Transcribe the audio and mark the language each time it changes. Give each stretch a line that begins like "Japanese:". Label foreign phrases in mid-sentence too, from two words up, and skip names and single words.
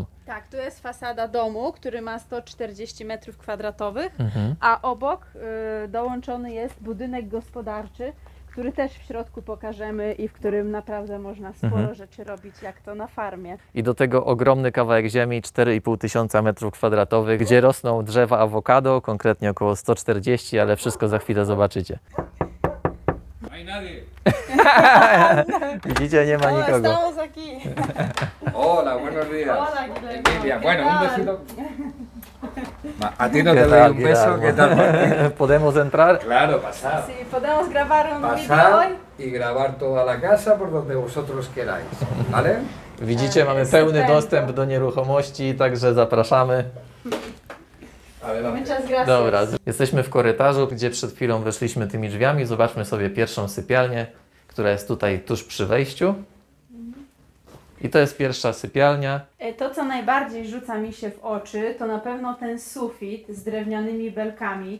Polish: Tak, tu jest fasada domu, który ma 140 m2, a obok dołączony jest budynek gospodarczy, który też w środku pokażemy i w którym naprawdę można sporo rzeczy robić, jak to na farmie. I do tego ogromny kawałek ziemi, 4,5 tysiąca m2, gdzie rosną drzewa awokado, konkretnie około 140, ale wszystko za chwilę zobaczycie.
Spanish: No hay nadie.
Polish: Widzicie, nie ma nikogo.
Spanish: Estamos aquí. Hola, buenos días. Hola, Guillermo. Emilia, ¿Qué bueno, un tal? besito. A ti no te doy un beso, ¿qué tal? Podemos entrar? Claro, pasar. Sí, podemos grabar un video Pasar hoy. y grabar toda la casa por donde vosotros queráis, ¿vale?
Polish: Widzicie, mamy Jest pełny super. dostęp do nieruchomości, także zapraszamy.
Spanish: Adelante. Muchas gracias.
Polish: Dobra, jesteśmy w korytarzu, gdzie przed chwilą weszliśmy tymi drzwiami. Zobaczmy sobie pierwszą sypialnię, która jest tutaj tuż przy wejściu. I to jest pierwsza sypialnia. To, co najbardziej rzuca mi się w oczy, to na pewno ten sufit z drewnianymi belkami.